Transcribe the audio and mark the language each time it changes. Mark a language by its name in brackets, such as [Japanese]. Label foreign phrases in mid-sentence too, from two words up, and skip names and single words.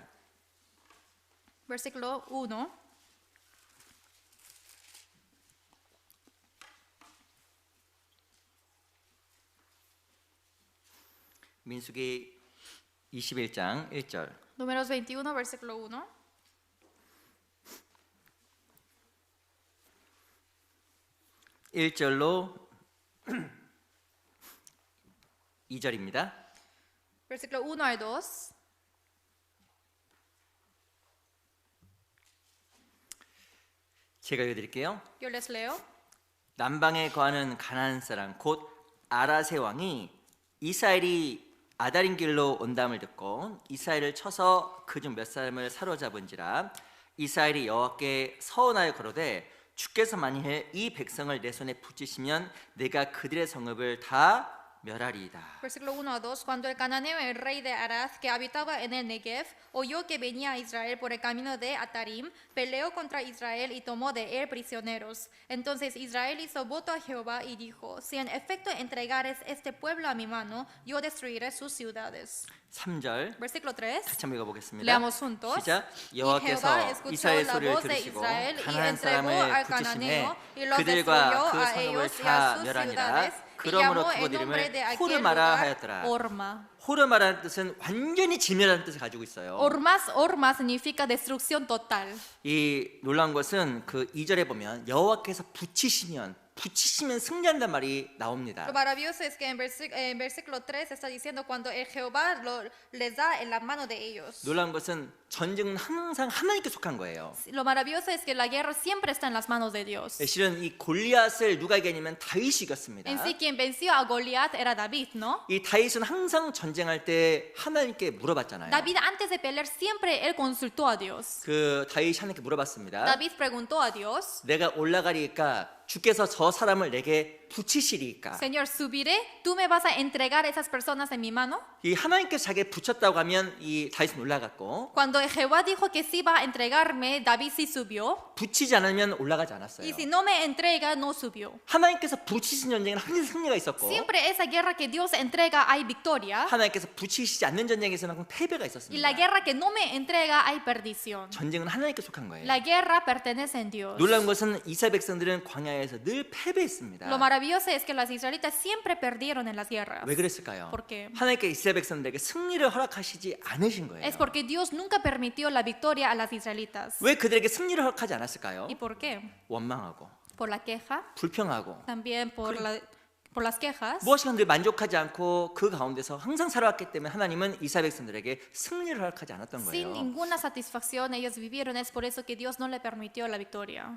[Spanish] versículo 1. [Korean] 민수기 21장 1절. [Spanish] Números 21, versículo 1. [Korean] 1절로 2절입니다. [Spanish] Versículo 1 al 2. [Korean] 제가 읽어드릴게요. [Spanish] Yo les leo. [Korean] 남방에 거하는 가나안 사람 곧 아라세 왕이 이스라엘이 아다린 길로 온담을 듣고 이스라엘을 쳐서 그중 몇 사람을 사로잡은지라 이스라엘이 여호와께 서원하여 가로되 주께서 만일 이 백성을 내 손에 붙이시면 내가 그들의 성읍을 다 멸하리이다. [Spanish] Versículo 1 a 2. Cuando el cananeo, el rey de Arad, que habitaba en el Negev, oyó que venía a Israel por el camino de Atarim, peleó contra Israel y tomó de él prisioneros. Entonces Israel hizo voto a Jehová y dijo, si en efecto entregares este pueblo a mi mano, yo destruiré sus ciudades. [Korean] 3절 [Spanish] Versículo 3. [Korean] 같이 한번 읽어보겠습니다. [Spanish] Leamos juntos. [Korean] 시작. [Spanish] Y [Korean] 여호와께서 [Spanish] Jehová escuchó [Korean] 이스라엘 [Spanish] la [Korean] 소리를 [Spanish] voz de [Korean] 들으시고 [Spanish] Israel y [Korean] 가나안 [Spanish] entregó [Korean] 사람을 [Spanish] al [Korean] 붙이심에 [Spanish] cananeo y los [Korean] 그들과 [Spanish] destruyó [Korean] 그 [Spanish] a [Korean] 성읍을 [Spanish] ellos y a [Korean] 다 [Spanish] sus [Korean] 멸하니라. [Spanish] ciudades y [Korean] 그러므로 [Spanish] llamó [Korean] 그곳 [Spanish] el nombre de [Korean] 이름을 [Spanish] aquel [Korean] 호르마라 [Spanish] lugar [Korean] 하였더라. [Spanish] Orma. [Korean] 호르마라는 뜻은 완전히 진멸하는 뜻을 가지고 있어요. [Spanish] Orma significa destrucción total. [Korean] 이 놀라운 것은 그 2절에 보면 여호와께서 붙이시면 승리한단 말이 나옵니다. [Spanish] Lo maravilloso es que en versículo 3 está diciendo cuando el Jehová les da en la mano de ellos. [Korean] 놀라운 것은 전쟁은 항상 하나님께 속한 거예요. [Spanish] Lo maravilloso es que la guerra siempre está en las manos de Dios. [Korean] 실은 이 골리앗을 누가 이겼냐면 다윗이 이겼습니다. [Spanish] En sí quien venció a Goliat era David, ¿no? [Korean] 이 다윗은 항상 전쟁할 때 하나님께 물어봤잖아요. [Spanish] David antes de pelear siempre él consultó a Dios. [Korean] 그 다윗이 하나님께 물어봤습니다. [Spanish] David preguntó a Dios, [Korean] 내가 올라가리까 주께서 저 사람을 내게 붙이시리까. [Spanish] Señor, subiré, ¿tú me vas a entregar a esas personas en mi mano? [Korean] 이 하나님께서 자기를 붙였다고 하면 이 다윗은 올라갔고 [Spanish] Cuando Jehová dijo que sí va a entregarme, David sí subió. [Korean] 붙이지 않으면 올라가지 않았어요. [Spanish] Y si no me entrega, no subió. [Korean] 하나님께서 붙이신 전쟁은 항상 승리가 있었고 [Spanish] Siempre esa guerra que Dios entrega hay victoria. [Korean] 하나님께서 붙이시지 않는 전쟁에서는 항상 패배가 [Spanish] Y [Korean] 있었습니다. [Spanish] la guerra que no me entrega hay perdición. [Korean] 전쟁은 하나님께 속한 거예요. [Spanish] La guerra pertenece a Dios. [Korean] 놀라운 것은 이스라엘 백성들은 광야에서 늘 패배했습니다. [Spanish] Lo maravilloso es que los israelitas siempre perdieron en las guerras. [Korean] 왜 그랬을까요? [Spanish] ¿Por qué? [Korean] 하나님께 이스라엘 백성들에게 승리를 허락하시지 않으신 거예요. [Spanish] Es porque Dios nunca permitió la victoria a las israelitas. [Korean] 왜 그들에게 승리를 허락하지 않았을까요? [Spanish] ¿Y por qué? [Korean] 원망하고 [Spanish] Por la queja, [Korean] 불평하고 [Spanish] también por las quejas. [Korean] 무엇이든 늘 만족하지 않고 그 가운데서 항상 살아왔기 때문에 하나님은 이스라엘 백성들에게 승리를 허락하지 않았던 [Spanish] Sin [Korean] 거예요. [Spanish] ninguna satisfacción ellos vivieron, es por eso que Dios no le permitió la victoria.